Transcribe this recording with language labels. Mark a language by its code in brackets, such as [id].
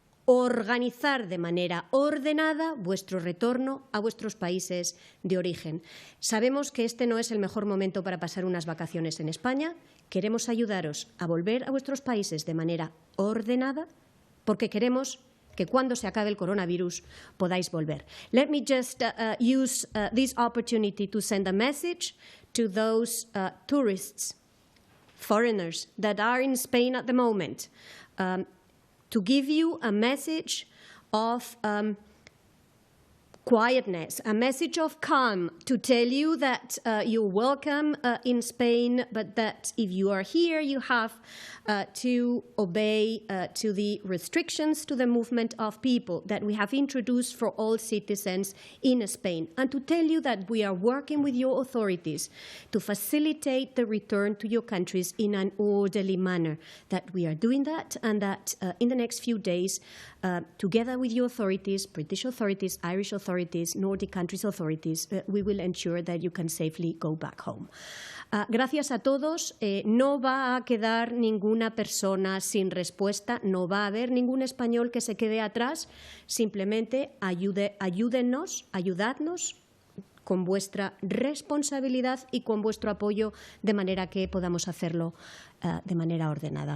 [es] organizar de manera ordenada vuestro retorno a vuestros países de origen. Sabemos que este no es el mejor momento para pasar unas vacaciones en España. Queremos ayudaros a volver a vuestros países de manera ordenada porque queremos que cuando se acabe el coronavirus podáis volver. [en] Let me just use this opportunity to send a message to those tourists, foreigners that are in Spain at the moment, to give you a message of quietness, a message of calm, to tell you that you're welcome in Spain, but that if you are here, you have to obey to the restrictions to the movement of people that we have introduced for all citizens in Spain, and to tell you that we are working with your authorities to facilitate the return to your countries in an orderly manner, that we are doing that, and that in the next few days, together with your authorities, British authorities, Irish authorities, Nordic countries' authorities, we will ensure that you can safely go back home. [es] Gracias a todos. No va a quedar ninguna persona sin respuesta, no va a haber ningún español que se quede atrás. Simplemente ayúdennos, ayudadnos con vuestra responsabilidad y con vuestro apoyo de manera que podamos hacerlo de manera ordenada.